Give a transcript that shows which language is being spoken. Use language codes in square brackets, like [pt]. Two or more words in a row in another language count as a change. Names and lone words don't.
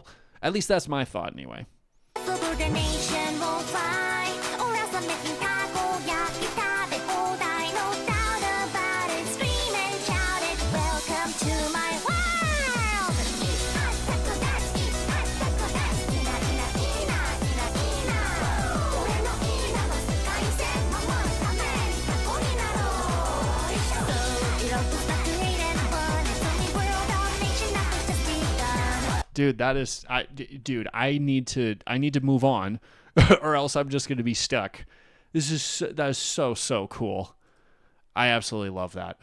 [en] At least that's my thought anyway. Subordination will fly Or else I'm making [ja] たこ焼き 食べ 放題 [en] No doubt about it Scream and shout it Welcome to my world [ja] タコ だし タコ だし イナ イナ イナ イナ イナ 俺 の イナ の 世界 線 守る ため に タコ に なろう [en] So it all goes back to hate and fun It's only world domination Nothing's just begun Dude, I need to move on or else I'm just going to be stuck. That is so cool. I absolutely love that.